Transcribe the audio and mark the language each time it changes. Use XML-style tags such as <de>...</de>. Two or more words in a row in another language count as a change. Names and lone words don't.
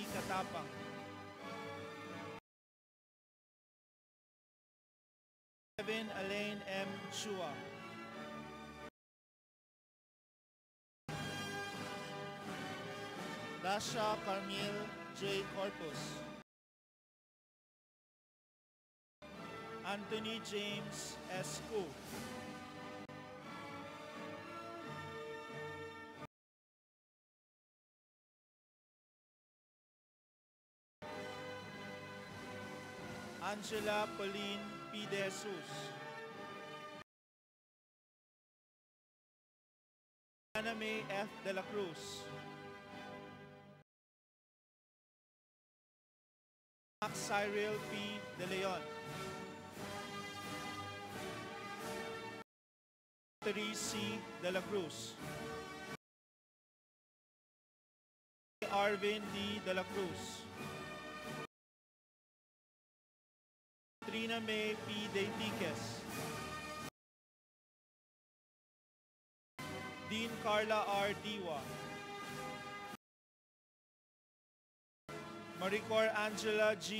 <en>Katapang, Kevin Elaine M. Chua, Dasha Carmel J. Corpus, Anthony James S. Ku, Angela Pauline P. De Jesus, Ana May F. De la Cruz, Max Cyril P. De Leon, Therese C. De la Cruz, Arvin D. De la Cruz, Trina May P. De Tiques, Dean Carla R. Diwa, Maricor Angela G.</en>